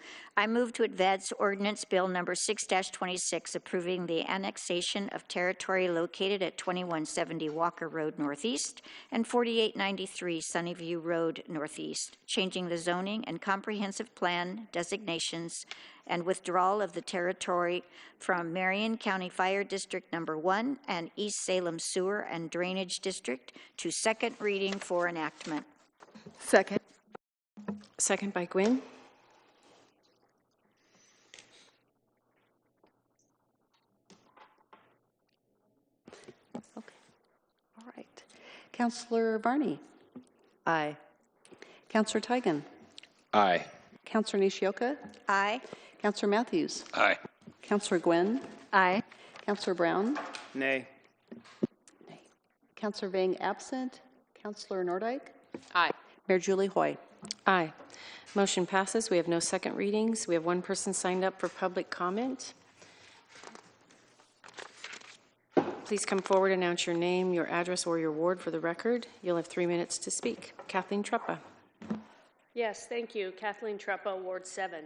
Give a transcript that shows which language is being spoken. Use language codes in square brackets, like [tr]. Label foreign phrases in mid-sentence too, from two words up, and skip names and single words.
[en] I move to advance ordinance bill number 6-26, approving the annexation of territory located at 2170 Walker Road Northeast and 4893 Sunnyview Road Northeast, changing the zoning and comprehensive plan designations and withdrawal of the territory from Marion County Fire District number 1 and East Salem Sewer and Drainage District to second reading for enactment. Second. Second by Gwynn. Okay. All right. Councilor Varney. Aye. Councilor Tigan. Aye. Councilor Nishioka. Aye. Councilor Matthews. Aye. Councilor Gwynn. Aye. Councilor Brown. Nay. Nay. Councilor Vang absent. Councilor Nordyke. Aye. Mayor Julie Hoy. Aye. Motion passes. We have no second readings. We have one person signed up for public comment. please come forward, announce your name, your address, or your ward for the record. You'll have 3 minutes to speak. Kathleen Treppa. Yes, thank you. Kathleen Treppa, Ward 7.